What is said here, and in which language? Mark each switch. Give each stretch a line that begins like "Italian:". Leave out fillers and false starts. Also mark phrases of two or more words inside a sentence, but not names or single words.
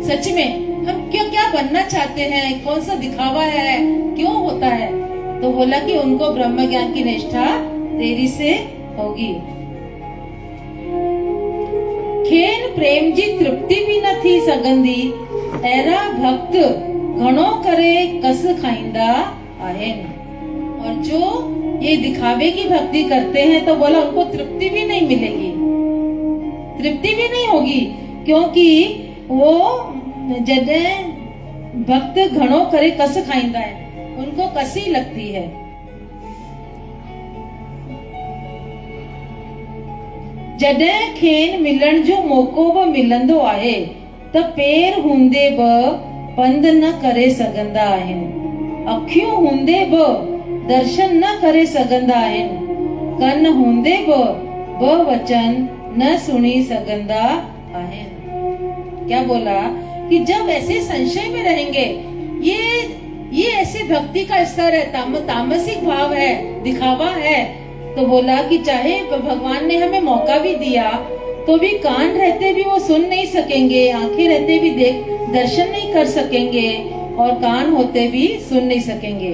Hindi: सच में हम क्यों क्या बनना चाहते हैं, कौन सा दिखावा है, क्यों होता है, तो बोला कि उनको ब्रह्म ज्ञान की निष्ठा देरी से होगी।
Sindhi: खेन प्रेम जी तृप्ति भी न थी सगंदी, एरा भक्त घणो करे कस खाइंदा आहिन।
Hindi: और जो ये दिखावे की भक्ति करते हैं तो बोला उनको तृप्ति भी नहीं मिलेगी, तृप्ति भी नहीं होगी। क्योंकि वो जदे भक्त
Sindhi: घणो करे कस खाइंदा
Hindi: है, उनको कसी लगती है।
Sindhi: जॾहिं खेन मिलण जो मौको बि मिलंदो आहे त पेर हूंदे बि पंध न करे सघंदा आहिनि, अखियूं हूंदे बि दर्शन न करे सघंदा आहिनि, कन हूंदे बि वचन न सुनी सघंदा आहिनि।
Hindi: क्या बोला कि जब ऐसे संशय में रहेंगे, ये ऐसे भक्ति का स्तर है, तामसिक भाव है, दिखावा है, तो बोला कि चाहे भगवान ने हमें मौका भी दिया तो भी कान रहते भी वो सुन नहीं सकेंगे, आंखें रहते भी दर्शन नहीं कर सकेंगे, और कान होते भी सुन नहीं सकेंगे।